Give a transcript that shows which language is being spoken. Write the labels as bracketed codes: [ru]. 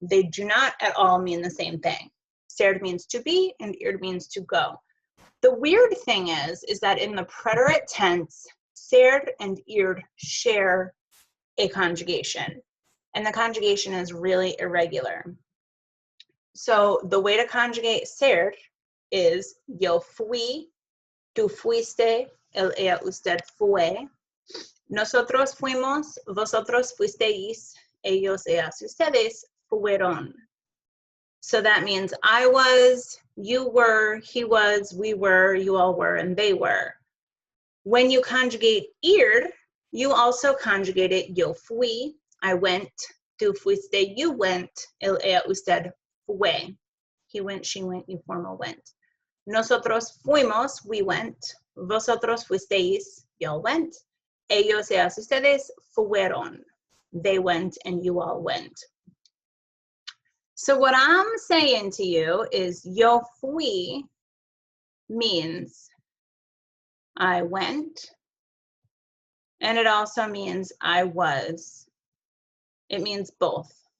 [en] They do not at all mean the same thing. Ser means to be, and ir means to go. The weird thing is that in the preterite tense, ser and ir share a conjugation, and the conjugation is really irregular. So the way to conjugate ser is [es] yo fui, tú fuiste, él, ella, usted fue, nosotros fuimos, vosotros fuisteis, ellos, ellas, ustedes fueron. [en] So that means I was, you were, he was, we were, you all were, and they were. When you conjugate ir, You also conjugated [es] yo fui, [en] I went, [es] tú fuiste, [en] you went, [es] él, ella, usted, fue. [en] He went, she went, you formal went. [es] Nosotros fuimos, [en] we went. [es] Vosotros fuisteis, [en] y'all went. [es] Ellos, ellas, ustedes fueron. [en] They went and you all went. So what I'm saying to you is [es] yo fui [en] means I went, and it also means I was. It means both.